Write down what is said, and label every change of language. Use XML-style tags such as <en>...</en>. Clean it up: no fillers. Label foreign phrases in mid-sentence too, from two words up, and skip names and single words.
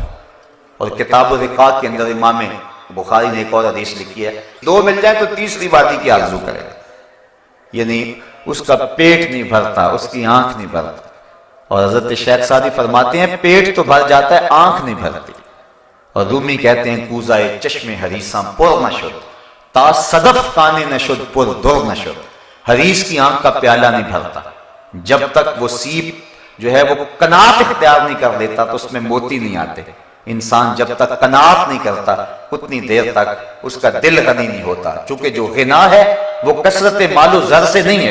<ur>اور کتاب الرقاق کے اندر امام بخاری نے ایک اور حدیث لکھی ہے، دو مل جائیں تو تیسری وادی کی آرزو کرے گا، یعنی اس کا پیٹ نہیں بھرتا، اس کی آنکھ نہیں بھرتا۔ اور حضرت شیخ سعدی فرماتے ہیں پیٹ تو بھر جاتا ہے، آنکھ نہیں بھرتی۔ اور رومی کہتے ہیں</ur> <fa>کوزائے چشم حریصاں پر نشد، تا صدف کانے نشد پر در نشد،</fa> <ur>حریص کی آنکھ کا پیالہ نہیں بھرتا، جب تک وہ سیپ جو ہے وہ قناعت اختیار نہیں کر لیتا تو اس میں موتی نہیں آتے۔ انسان جب تک قناعت نہیں کرتا اتنی دیر تک اس کا دل غنی نہیں ہوتا، چونکہ جو غنا ہے وہ کثرت مال و زر سے نہیں ہے۔</ur>